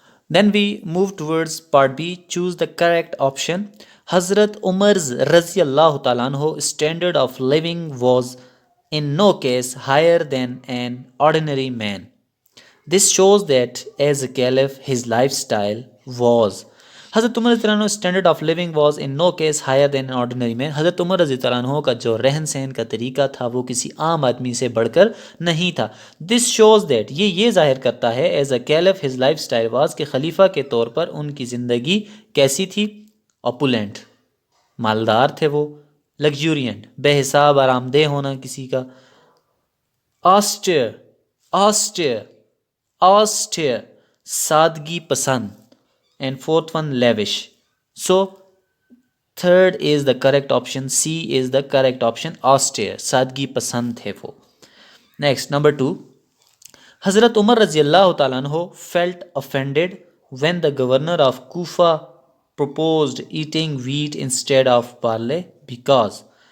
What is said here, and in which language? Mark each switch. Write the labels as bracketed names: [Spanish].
[English] Then we move towards part B. Choose the correct option. Hazrat Umar's Raziyallahu Ta'ala anhu standard of living was in no case higher than an ordinary man. This shows that as a caliph, his lifestyle was. حضرت عمر رضی اللہ عنہ standard of living was in no case higher than ordinary man. [Urdu] حضرت عمر رضی اللہ عنہ کا جو رہن سہن کا طریقہ تھا وہ کسی عام آدمی سے بڑھ کر نہیں تھا. [English] this shows that, [Urdu] یہ ظاہر کرتا ہے [English] as a caliph his lifestyle was, [Urdu] کہ خلیفہ کے طور پر ان کی زندگی کیسی تھی؟ اوپولینٹ، مالدار تھے وہ. لگژورینٹ، بے حساب آرام دہ ہونا کسی کا. آسٹر، آسٹر، آسٹر، سادگی پسند. [English] And fourth one lavish. So third is the correct option, C is the correct option, austere, [Urdu] سادگی پسند تھے وہ. [English] Next number 2. حضرت عمر رضی اللہ تعالیٰ عنہ felt offended when the governor of Kufa proposed eating wheat instead of barley because.